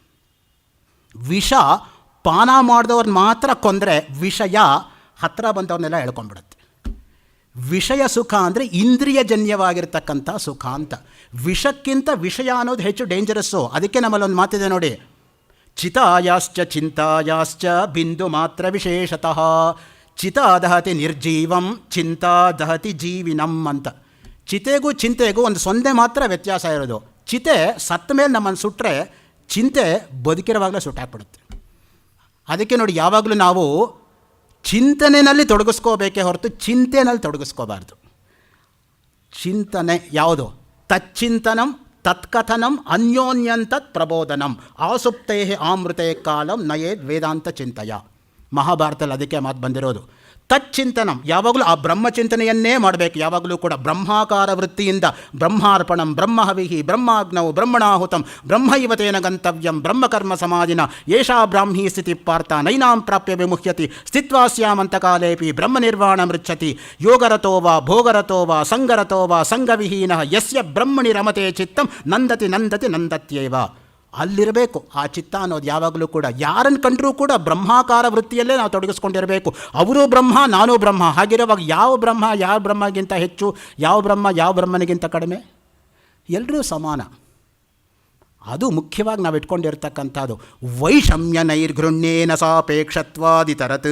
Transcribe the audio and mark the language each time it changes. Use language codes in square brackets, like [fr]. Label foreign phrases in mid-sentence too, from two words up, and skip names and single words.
[kn] ವಿಷ ಪಾನ ಮಾಡಿದವ್ರನ್ನ ಮಾತ್ರ ಕೊಂದರೆ, ವಿಷಯ ಹತ್ತಿರ ಬಂದವ್ರನ್ನೆಲ್ಲ ಎಳ್ಕೊಂಡ್ಬಿಡುತ್ತೆ. ವಿಷಯ ಸುಖ ಅಂದರೆ ಇಂದ್ರಿಯಜನ್ಯವಾಗಿರ್ತಕ್ಕಂಥ ಸುಖ ಅಂತ. ವಿಷಕ್ಕಿಂತ ವಿಷಯ ಅನ್ನೋದು ಹೆಚ್ಚು ಡೇಂಜರಸ್ಸು. ಅದಕ್ಕೆ ನಮ್ಮಲ್ಲಿ ಒಂದು ಮಾತಿದೆ ನೋಡಿ, [sa] ಚಿತಾಯಾಶ್ಚ ಚಿಂತಾಯಾಶ್ಚ ಬಿಂದು ಮಾತ್ರ ವಿಶೇಷತಃ ಚಿತಾ ದಹತಿ ನಿರ್ಜೀವಂ ಚಿಂತಾ ದಹತಿ ಜೀವಿನಂ ಅಂತ. [kn] ಚಿತೆಗೂ ಚಿಂತೆಗೂ ಒಂದು 0 ಮಾತ್ರ ವ್ಯತ್ಯಾಸ ಇರೋದು. ಚಿತೆ ಸತ್ತ ಮೇಲೆ ನಮ್ಮನ್ನು ಸುಟ್ಟರೆ, ಚಿಂತೆ ಬದುಕಿರುವಾಗಲೇ ಸುಟ್ಟಾಕ್ಬಿಡುತ್ತೆ. ಅದಕ್ಕೆ ನೋಡಿ, ಯಾವಾಗಲೂ ನಾವು ಚಿಂತನೆಯಲ್ಲಿ ತೊಡಗಿಸ್ಕೋಬೇಕೇ ಹೊರತು ಚಿಂತೆನಲ್ಲಿ ತೊಡಗಿಸ್ಕೋಬಾರ್ದು. ಚಿಂತನೆ ಯಾವುದು? [sa] ತಚ್ಚಿಂತನಂ ತತ್ಕಥನಂ ಅನ್ಯೋನ್ಯಂತತ್ ಪ್ರಬೋಧನಂ ಆಸುಪ್ತೇ ಆಮೃತೆ ಕಾಲಂ ನಯೇದ್ ವೇದಾಂತ ಚಿಂತೆಯ. [kn] ಮಹಾಭಾರತದಲ್ಲಿ ಅದಕ್ಕೆ ಮಾತು ಬಂದಿರೋದು. ತಚ್ಚಿಂತನಂ, ಯಾವಾಗಲೂ ಆ ಬ್ರಹ್ಮಚಿಂತನೆಯನ್ನೇ ಮಾಡಬೇಕು. ಯಾವಾಗಲೂ ಕೂಡ ಬ್ರಹ್ಮಾಕಾರ ವೃತ್ತಿಯಿಂದ [sa] ಬ್ರಹ್ಮಾರ್ಪಣಂ ಬ್ರಹ್ಮಹವಿಹಿ ಬ್ರಹ್ಮಾಗ್ನೌ ಬ್ರಹ್ಮಣಾಹುತಂ ಬ್ರಹ್ಮೈವತೇನ ಗಂತವ್ಯಂ ಬ್ರಹ್ಮಕರ್ಮ ಸಮಾಧಿನ ಏಷಾ ಬ್ರಾಹ್ಮೀ ಸ್ಥಿತಿ ಪಾರ್ಥ ನೈನಾಂ ಪ್ರಾಪ್ಯ ವಿಮುಹ್ಯತಿ ಸ್ಥಿತ್ವಾ ಸ್ಯಾಮಂತಕಾಲೇಪಿ ಬ್ರಹ್ಮನಿರ್ವಾಣ ಮೃಚ್ಛತಿ ಯೋಗರತೋ ವಾ ಭೋಗರತೋ ವಾ ಸಂಗರತೋ ವಾ ಸಂಗವಿಹೀನಃ ಯಸ್ಯ ಬ್ರಹ್ಮಣಿ ರಮತೆ ಚಿತ್ತಂ ನಂದತಿ ನಂದತಿ ನಂದತ್ಯೇವ. [kn] ಅಲ್ಲಿರಬೇಕು ಆ ಚಿತ್ತ ಅನ್ನೋದು. ಯಾವಾಗಲೂ ಕೂಡ ಯಾರನ್ನು ಕಂಡರೂ ಕೂಡ ಬ್ರಹ್ಮಾಕಾರ ವೃತ್ತಿಯಲ್ಲೇ ನಾವು ತೊಡಗಿಸ್ಕೊಂಡಿರಬೇಕು. ಅವರು ಬ್ರಹ್ಮ, ನಾನೂ ಬ್ರಹ್ಮ. ಹಾಗಿರುವಾಗ ಯಾವ ಬ್ರಹ್ಮ ಯಾವ ಬ್ರಹ್ಮಗಿಂತ ಹೆಚ್ಚು, ಯಾವ ಬ್ರಹ್ಮ ಯಾವ ಬ್ರಹ್ಮನಿಗಿಂತ ಕಡಿಮೆ? ಎಲ್ಲರೂ ಸಮಾನ. ಅದು ಮುಖ್ಯವಾಗಿ ನಾವು ಇಟ್ಕೊಂಡಿರ್ತಕ್ಕಂಥದ್ದು. [sa] ವೈಷಮ್ಯ ನೈರ್ಘೃಣ್ಯೇನ ಸಾಪೇಕ್ಷತ್ವಾದಿತರತ್.